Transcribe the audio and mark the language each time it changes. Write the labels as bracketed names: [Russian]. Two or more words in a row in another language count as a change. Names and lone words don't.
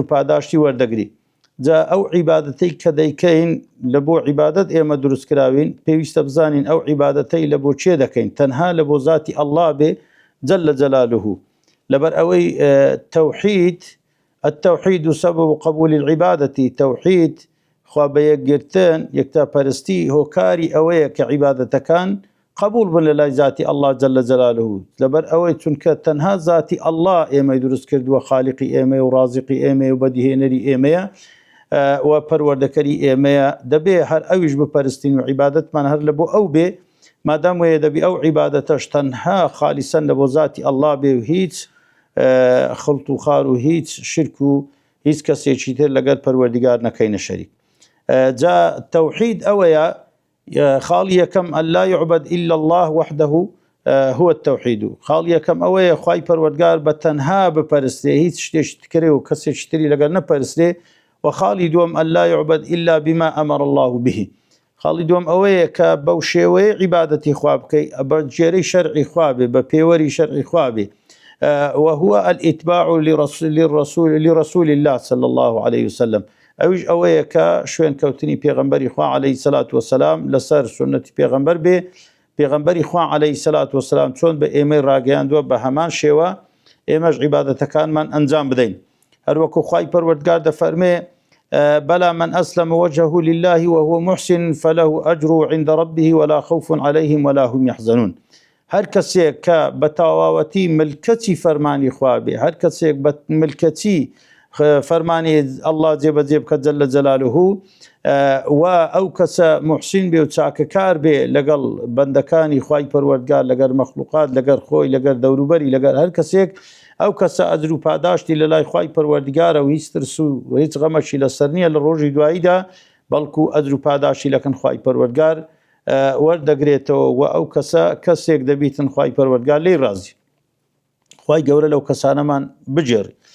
[Central Kurdish] پاداشتی وەردەگری جا ئەو عیبادەتەی کە دەیکەین لە بۆ عیبادەت ئێمە دروست کراوین پێویستە بزانین ئەو عیبادەتەی لە بۆ چێ دەکەین تەنها لە بۆ ذاتی ئەڵڵا بێ [Arabic] جل جلاله [Central Kurdish] لەبەر ئەوەی تەوحید [Arabic] التوحید سبب قبول العبادة [Central Kurdish] توحید خوا بە یەکگرتن یەکتاپەرستی هۆکاری ئەوەیە کە عیبادەتەکان قبول بن لە لای ذاتی ئەڵڵا [Arabic] جل جلاله [Central Kurdish] لەبەر ئەوەی چونکە تەنها ذاتی ئەڵڵا ئێمەی دروست کردووە خالیقی ئێمە و رازقی ئێمە و بەدیهێنەری ئێمەیە و پەروەردەکەری ئێمەیە دەبێ هەر ئەویش بپەرستین و عیبادەتمان هەر لە بۆ ئەو بێ مادام وەیە دەبی ئەو عیبادەتەش تەنها خالیسەن لە بۆ ذاتی ئەڵڵا بێ و هیچ خەڵت و خار و هیچ شرک و هیچ کەسێکی تر لەگەر پەروەردیگار نەکەینە شەریک جا تەوحید ئەوەیە خاڵ یەکەم [Arabic] ئەن لا يعبد إلا الله وحده هو التوحید [Central Kurdish] خاڵ یەکەم ئەوەیە خوای پەروەردگار بە تەنها بپەرستێ هیچ شتێکی تکرێ و کەسێکی تری لەگەر نەپەرستێ و خاڵی دووەم [Arabic] ئەن لا يعبد إلا بما أمر الله به [Central Kurdish] خاڵی دووەم ئەوەیە کە بەو شێوەیە عیبادەتی خوا بکەی بە جێرەی شەرعی خوا بێ بە پێوەری شەرعی خوا بێ [Arabic] وهو الاتباع لرسول الله صلى الله عليه وسلم [Central Kurdish] ئەویش ئەوەیە کە شوێن کەوتنی پێغەمبەری خوا [Arabic] عەلەیهی سەلات وەسەلام [Central Kurdish] لەسەر سونەتی پێغەمبەر بێ پێغەمبەری خوا [Arabic] عەلەیهی سەلات وەسەلام [Central Kurdish] چۆن بە ئێمەی ڕاگەیاندووە بە هەمان شێوە ئێمەش عیبادەتەکانمان ئەنجام بدەین هەروەکو خوای پەروەردگار دەفەرمێ [Arabic] بەلا من أسلم وجهه لله وهو محسن فله أجر عند ربه ولا خوف عليهم ولا هم يحزنون [Central Kurdish] هەر کەسێک کە بە تەواوەتی ملکەتی فەرمانی خوا بێ هەر کەسێک بە ملکەتی فەرمانی ئەڵڵا جێبەجێ بکە [Arabic] جەلە جەلالوه [Central Kurdish] و ئەو کەسە موحسین بێ و چاکەکار بێ لەگەڵ بەندەکانی خوای پەروەردگار لەگەر مەخلوقات لەگەر خۆی لەگەر دەوروبەری لەگەر هەر کەسێک ئەو کەسە ئەجر و پاداشتی لە لای خوای پەروەردگارە و هیچ ترس و هیچ غەمەشی لەسەر نییە لە ڕۆژی دواییدا بەڵکو ئەجر و پاداشتی لەکەن خوای پەروەردگار وەردەگرێتەوە و ئەو کەسە کەسێک دەبیتن خوای پەروەردگار لێی ڕازی خوای گەورە لەو کەسانەمان بجێڕی